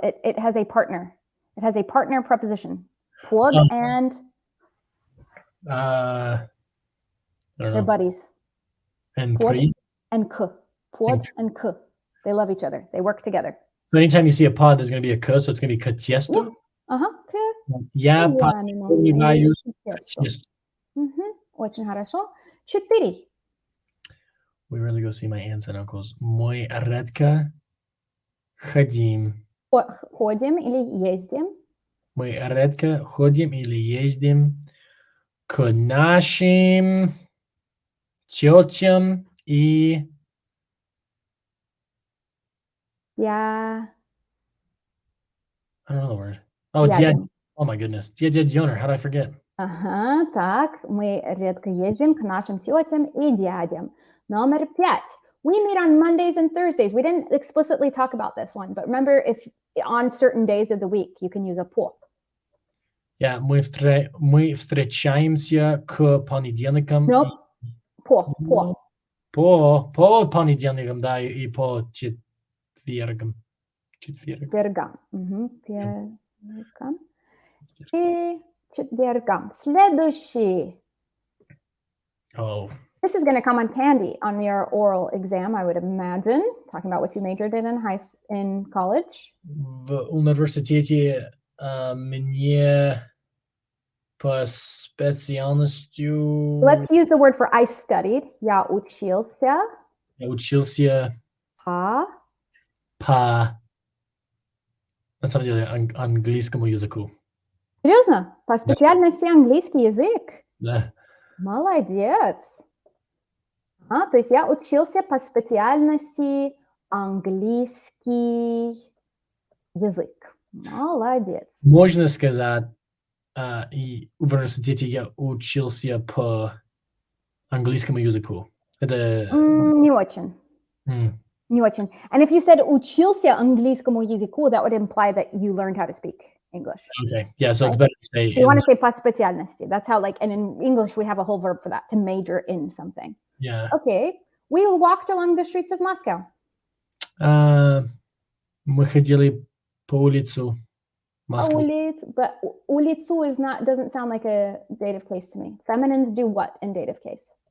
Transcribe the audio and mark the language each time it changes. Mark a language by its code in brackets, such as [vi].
[en] It has a partner. It has a partner preposition. Pod and I don't know. They're buddies. And pod and k. Pod and k. They love each other. They work together. So anytime you see a pod, there's going to be a k, so it's going to be [ru] к тесту. Я подготавливаюсь к тесту. Очень хорошо. 4. [en] We really go see my aunts and uncles. [ru] Мы редко ходим. Ходим или ездим? Мы редко ходим или ездим к нашим тетям и... Я... [en] I don't know the word. Oh, дядя. Oh my goodness. [ru] Дядя Дёнер. [en] How did I forget? [ru] Так. Мы редко ездим к нашим тетям и дядям. Номер 5. We meet on Mondays and Thursdays. We didn't explicitly talk about this one, but remember, if on certain days of the week, you can use a по. Мы встречаемся к понедельникам [en] No, [ru] и по. по понедельникам, да, и по четвергам. Четвергам. Пятницам и четвергам. Следующий. [en] Oh. This is going to come on handy on your oral exam, I would imagine, talking about what you majored in college. [ru] В университете мне по специальностью [en] Let's use the word for I studied. [ru] Я учился я учился по по, на самом деле, английскому языку. Серьезно? По Да. специальности английский язык? Да. Молодец. То есть я учился по специальности английский язык. Молодец. Можно сказать, и в университете я учился по английскому языку. Это Не очень. Не очень. [en] And if you said [ru] учился английскому языку, [en] that would imply that you learned how to speak English. Okay. Yeah, so it's Right? better to say So you want to say [ru] по специальности. [en] That's how, and in English we have a whole verb for that, to major in something. Yeah. Okay. We walked along the streets of Moscow. [ru] Мы ходили по улицу Москвы. [en] But улицу doesn't sound like a dative case to me. Feminines do what in dative case?